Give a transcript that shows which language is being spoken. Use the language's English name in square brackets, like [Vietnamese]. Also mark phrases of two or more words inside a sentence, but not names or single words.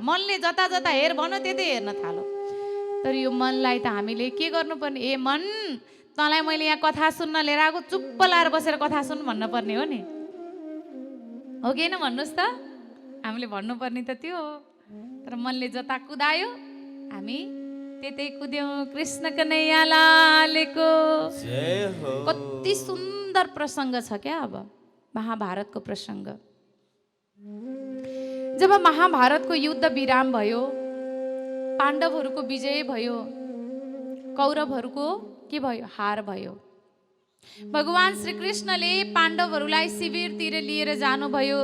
[Nepali] मनले जता जता हेर भनौ त्यतै हेर्न थालो। तर यो मनलाई त हामीले के गर्नुपर्ने, ए मन तँलाई मैले यहाँ कथा सुन्न लिएर आएको, चुप्प लाएर बसेर कथा सुन भन्नुपर्ने हो नि, हो कि होइन भन्नुहोस् त? हामीले भन्नुपर्ने त त्यो हो। तर मनले जता कुदायो हामी त्यतै कुद्यौँ। कृष्ण कन्हैया लालको जय हो। कति सुन्दर प्रसङ्ग छ क्या अब महाभारतको प्रसङ्ग। जब महाभारतको युद्ध विराम भयो, पाण्डवहरूको विजय भयो, कौरवहरूको के भयो, हार भयो। भगवान श्रीकृष्णले पाण्डवहरूलाई शिविरतिर लिएर जानुभयो।